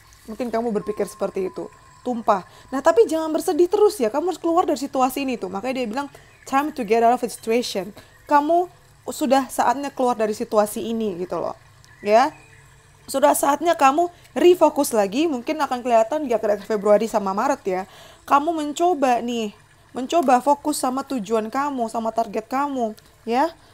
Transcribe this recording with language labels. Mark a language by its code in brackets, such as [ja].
[id] Mungkin kamu berpikir seperti itu. Tumpah. Nah, tapi jangan bersedih terus ya. Kamu harus keluar dari situasi ini tuh. Makanya dia bilang, [en] time to get out of the situation. [id] Kamu sudah saatnya keluar dari situasi ini gitu loh. Ya. Sudah saatnya kamu refokus lagi. Mungkin akan kelihatan di akhir Februari sama Maret ya. Kamu mencoba fokus sama tujuan kamu, sama target kamu. Ya.